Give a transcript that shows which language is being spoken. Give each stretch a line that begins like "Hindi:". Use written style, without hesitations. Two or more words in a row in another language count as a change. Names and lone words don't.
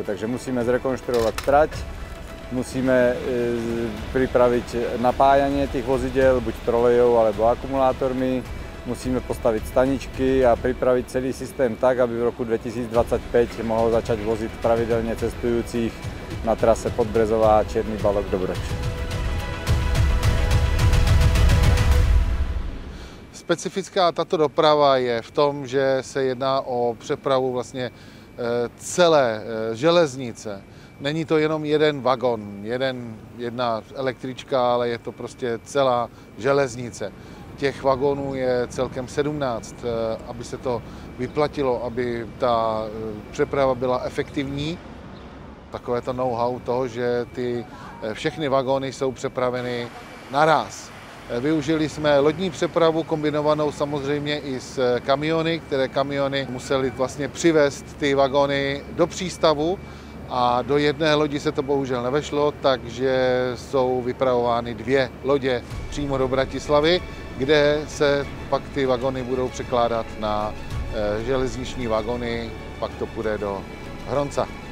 Slovak: Takže musíme zrekonštruovať trať, musíme pripraviť napájanie tých vozidel, buď trolejou alebo akumulátormi, musíme postaviť staničky a pripraviť celý systém tak, aby v roku 2025 mohol začať voziť pravidelne cestujúcich na trase Podbrezová Čierny Balog Dobroč.
Czech: Specifická tato doprava je v tom, že se jedná o přepravu vlastně celé železnice. Není to jenom jeden vagon, jedna električka, ale je to prostě celá železnice. Těch vagonů je celkem 17, aby se to vyplatilo, aby ta přeprava byla efektivní. Takové to know-how toho, že ty všechny vagóny jsou přepraveny naraz. Využili jsme lodní přepravu kombinovanou samozřejmě i s kamiony, které kamiony museli vlastně přivést ty vagóny do přístavu a do jedné lodi se to bohužel nevešlo, takže jsou vypravovány 2 lodě přímo do Bratislavy, kde se pak ty vagony budou překládat na železniční vagony, pak to půjde do Hronca.